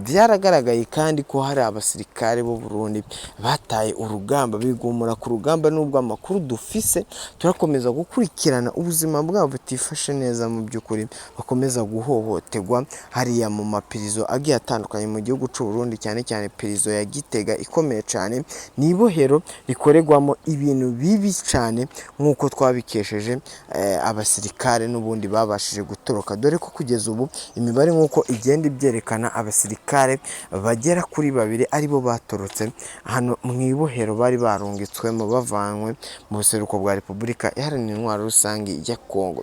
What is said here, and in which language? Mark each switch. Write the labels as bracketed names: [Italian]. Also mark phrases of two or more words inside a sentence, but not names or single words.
[Kinyarwanda] Byaragaragaye kandi ko hari abasirikare b'u Burundi bataye urugamba, bigumura ku rugamba, n'ubwo amakuru dufise turakomeza gukurikirana ubuzima bwabo butifashe neza, mu by'ukuri bakomeza guhohoterwa hariya mu mapirizo agiye atandukanye mu gihugu cy'u Burundi, cyane cyane pirizo ya Gitega ikomeye cyane, ni ibohero rikoregwamo ibintu bibi cyane, nk'uko twabikesheje abasirikare n'ubundi babashije gutoroka, dore ko kugeza ubu imibare nk'uko igenda ibyerekana, abasirikare bagera kuri 2 aribo batorotse hano mu ibohero bari barungitswemo bavanywe mu buseruko bwa Repubulika Iharanira Intwaro Rusange ya Kongo.